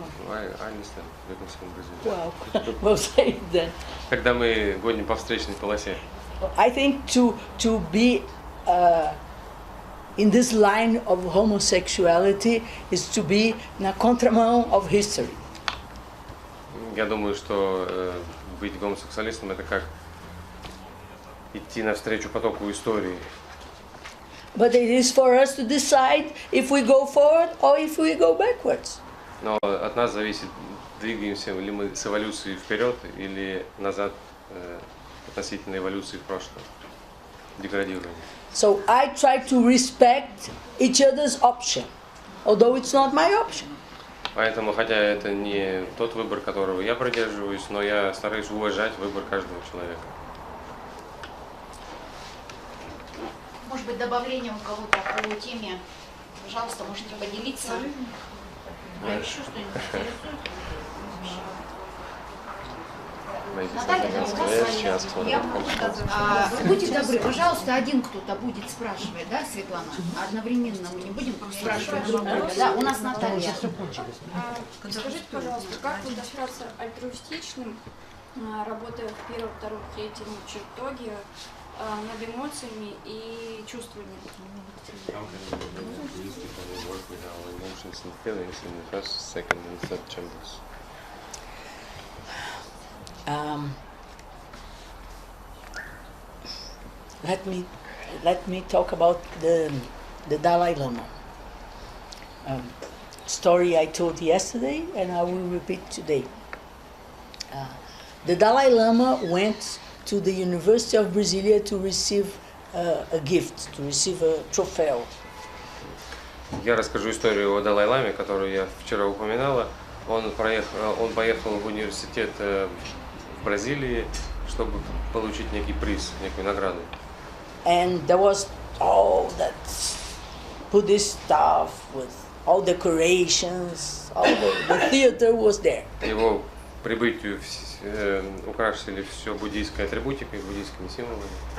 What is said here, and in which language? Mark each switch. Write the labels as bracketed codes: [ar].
[en] I understand. You can speak Brazilian. Well, we'll say it then. [ru] Когда мы гоним по встречной полосе. [en] I think to be in this line of homosexuality is to be [pt] na contramão [en] of history. [ru] Я думаю, что быть гомосексуалистом это как идти навстречу потоку истории. [en] But it is for us to decide if we go forward or if we go backwards. [ru] Но от нас зависит, двигаемся ли мы с эволюцией вперед или назад относительно эволюции в прошлом, деградирования. [en] So I try to respect each other's option, although it's not my option. [ru] Поэтому, хотя это не тот выбор, которого я придерживаюсь, но я стараюсь уважать выбор каждого человека. Может быть, добавление у кого-то по теме, пожалуйста, можете поделиться. А еще что-нибудь интересует? Наталья, да, у вас будьте добры, пожалуйста, один кто-то будет спрашивать, да, Светлана? Одновременно мы не будем спрашивать друг друга, да? У нас Наталья. Скажите, пожалуйста, как вот остаться альтруистичным, работая в первом, втором, третьем чертоге, над эмоциями и чувствами. [en] How can these people work with our emotions and feelings in the first, second, and third chambers? Let me talk about the Dalai Lama. Story I told yesterday, and I will repeat today. The Dalai Lama went to the University of Brasilia to receive a gift, to receive a trophy. [ru] Я расскажу историю о Далай-ламе, которую я вчера упоминала. Он поехал в университет в Бразилии, чтобы получить некий приз, некую награду. [en] And there was all that Buddhist stuff with all decorations, all the theater was there. [ru] Его прибытию украсили все буддийской атрибутикой, буддийскими символами.